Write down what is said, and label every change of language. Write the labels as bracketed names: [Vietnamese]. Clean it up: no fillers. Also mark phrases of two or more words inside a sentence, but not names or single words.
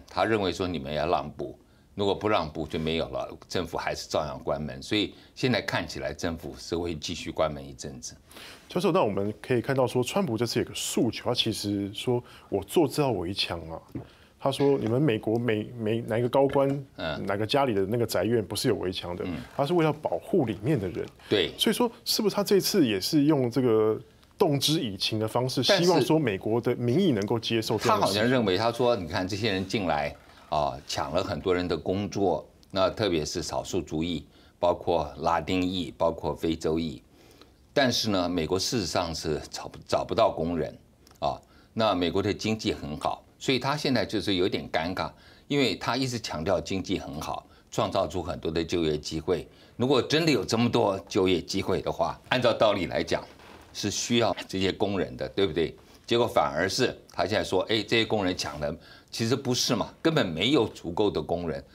[Chinese] 他認為說你們要讓步，如果不讓步就沒有了，政府還是照樣關門。所以現在看起來政府是會繼續關門一陣子。教授，那我們可以看到說，川普這次有個訴求，他其實說我做這道圍牆啊。他說：“你們美國哪一個高官，哪個家裡的那個宅院不是有圍牆的？他是為了保護裡面的人。對，所以說，是不是他這次也是用這個動之以情的方式，希望說美國的民意能夠接受？他好像認為，他說：你看這些人進來搶了很多人的工作，那特別是少數族裔，包括拉丁裔，包括非洲裔。但是呢，美國事實上是找不到工人啊。那美國的經濟很好。”所以他現在就是有點尷尬，因為他一直強調經濟很好，創造出很多的就業機會。如果真的有這麼多就業機會的話，按照道理來講，是需要這些工人的，對不對？結果反而是他現在說，這些工人搶了，其實不是嘛，根本沒有足夠的工人。